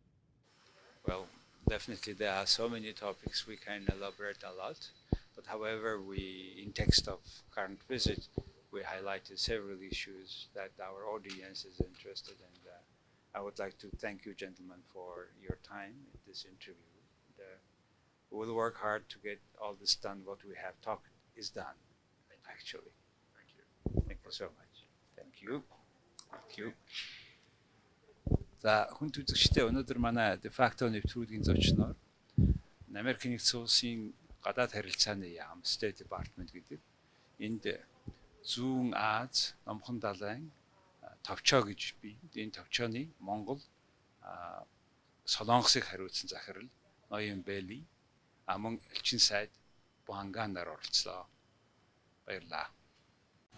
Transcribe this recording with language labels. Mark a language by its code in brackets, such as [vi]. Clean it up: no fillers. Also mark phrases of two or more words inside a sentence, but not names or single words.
[en] Well, definitely there are so many topics we can elaborate a lot, but however, in text of current visit, we highlighted several issues that our audience is interested in. I would like to thank you, gentlemen, for your time in this interview. We will work hard to get all this done. What we have talked is done, actually. Thank you. Thank you so much. Thank you. Thank you. [mn] За хүн үзэгчдээ өнөөдөр манай [la] de facto [mn] нэвтрүүлгийн зочноор Америкийн нэгдсэн улсын гадаад харилцааны яам [en] State Department [mn] гэдэг энд Зүүн Аз Номхон далайн товчоо гэж би энэ товчооны Монгол Солонгосыг хариуцсан захирал ноён Бэйли аман элчин сайд Буанганаар оролцлоо.